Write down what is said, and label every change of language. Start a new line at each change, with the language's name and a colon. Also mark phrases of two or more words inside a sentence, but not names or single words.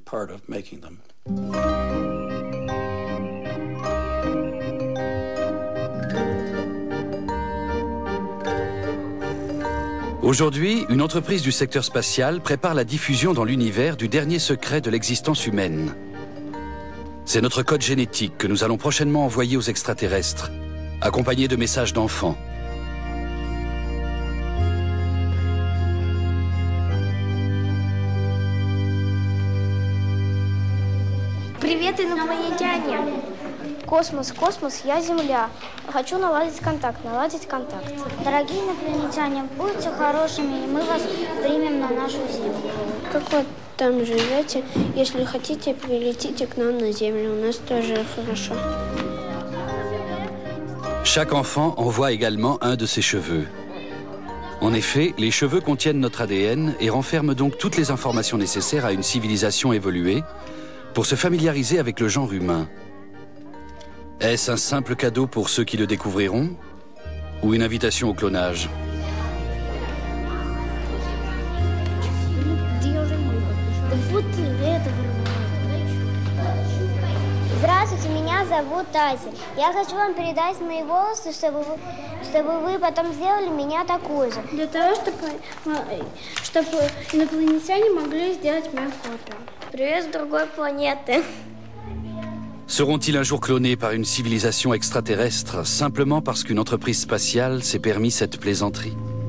French: Aujourd'hui, une entreprise du secteur spatial prépare la diffusion dans l'univers du dernier secret de l'existence humaine. C'est notre code génétique que nous allons prochainement envoyer aux extraterrestres, accompagné de messages d'enfants.
Russian: Привет, инопланетяне! Космос, космос, я Земля. Хочу наладить контакт. Дорогие инопланетяне, будьте хорошими, и мы вас примем на нашу Землю. Как вы там живете? Если хотите, прилетите к нам на Землю. У нас тоже хорошо.
French: Chaque enfant envoie également un de ses cheveux. En effet, les cheveux contiennent notre ADN et renferment donc toutes les informations nécessaires à une civilisation évoluée pour se familiariser avec le genre humain. Est-ce un simple cadeau pour ceux qui le découvriront ou une invitation au clonage?
Russian: Здравствуйте, меня зовут Ася. Я хочу вам передать мои волосы, чтобы вы потом сделали меня такой же. Для того, чтобы инопланетяне могли сделать мою копию. Привет с другой планеты.
French: Seront-ils un jour clonés par une civilisation extraterrestre simplement parce qu'une entreprise spatiale s'est permis cette plaisanterie?